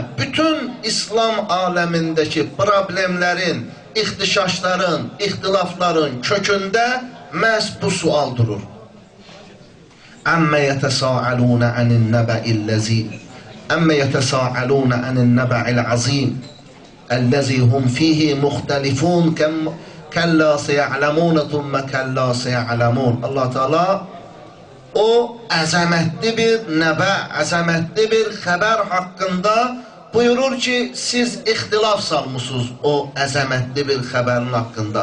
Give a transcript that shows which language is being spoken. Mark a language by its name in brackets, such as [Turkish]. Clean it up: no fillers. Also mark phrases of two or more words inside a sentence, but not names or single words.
[Azerbaijani] Bütün İslam aləmindəki problemlərin, ixtişaşların, ixtilafların kökündə məhz bu sual durur. [Arabic] عم يتساءلون عن النبإ الذي عم يتساءلون عن النبإ العظيم الذي هم فيه مختلفون كلا سيعلمون ثم كلا سيعلمون. [Azerbaijani] Allah Teala o əzəmətli bir nəbə, əzəmətli bir xəbər haqqında buyurur ki, siz ixtilaf salmışsınız o əzəmətli bir xəbərin haqqında.